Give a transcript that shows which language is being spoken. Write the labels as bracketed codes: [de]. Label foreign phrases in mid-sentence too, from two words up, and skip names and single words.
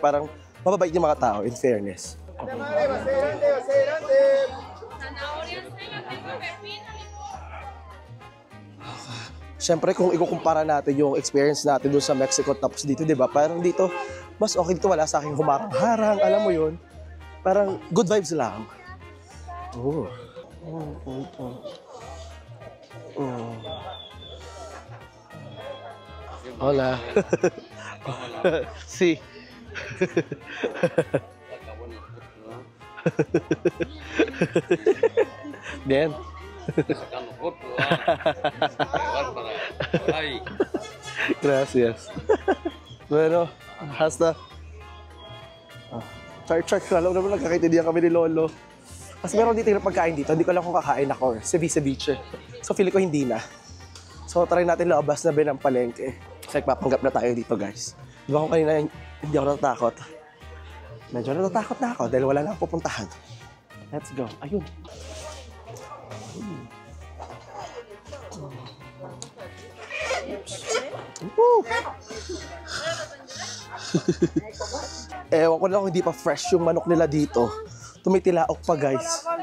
[tl] Parang mababait yung mga tao, [en] in fairness. [tl] Siyempre, kung ikukumpara natin yung experience natin doon sa Mexico tapos dito, di ba? Parang dito, mas okay dito, wala sa aking humarang-harang, alam mo yun? Parang [en] good vibes [tl] lang. [es] Hola. Sí. Bien. Gracias. Bueno, hasta. [tl] Char-char, alam naman nagkakaintindihan kami ni Lolo. Kasi meron dito yung pagkain dito, hindi ko alam kung kakain ako or ceviche. So feeling ko hindi na. So try natin labas na ng palengke. Kasi papanggap na tayo dito guys. Di ba kung kanina hindi ako natatakot? Medyo natatakot na ako dahil wala na akong pupuntahan. [en] Let's go. [tl] Ayun. Woo! Ewan ko na kung hindi pa fresh yung manok nila dito. Tumitilaok pa guys.